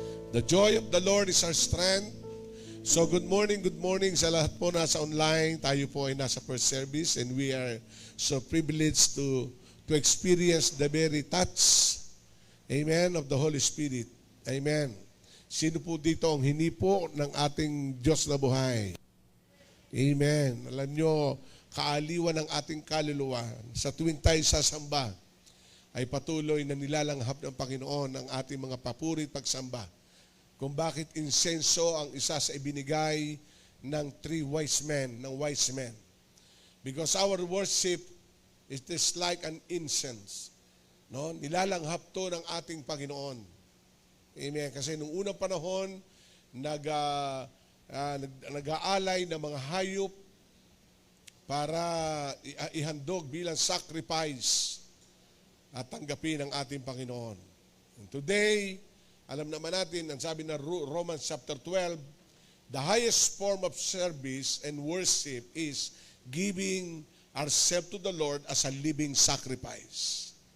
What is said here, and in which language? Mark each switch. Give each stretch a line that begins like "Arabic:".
English: The joy of the Lord is our strength. So good morning
Filipino: sa lahat po nasa
English: online.
Filipino: Tayo po ay nasa
English: first service and we are so privileged to experience the very touch, amen, of the Holy Spirit. Amen.
Filipino: Sino po dito ang hinipo ng ating Diyos na buhay? Amen. Alam nyo, kaaliwan ng ating kaluluwa sa tuwing tayo sasamba ay patuloy na nilalanghap ng Panginoon ang ating mga papuri at pagsamba. Kung bakit insenso ang isa sa ibinigay ng wise men.
English: Because our worship is like an incense.
Filipino: No? Nilalanghap to ng ating Panginoon. Amen. Kasi nung unang panahon, nag-aalay ng mga hayop para ihandog bilang sacrifice at tanggapin ng ating Panginoon.
English: And today,
Filipino: alam naman natin, ang sabi na
English: Romans chapter 12, the highest form of service and worship is giving ourselves to the Lord as a living sacrifice.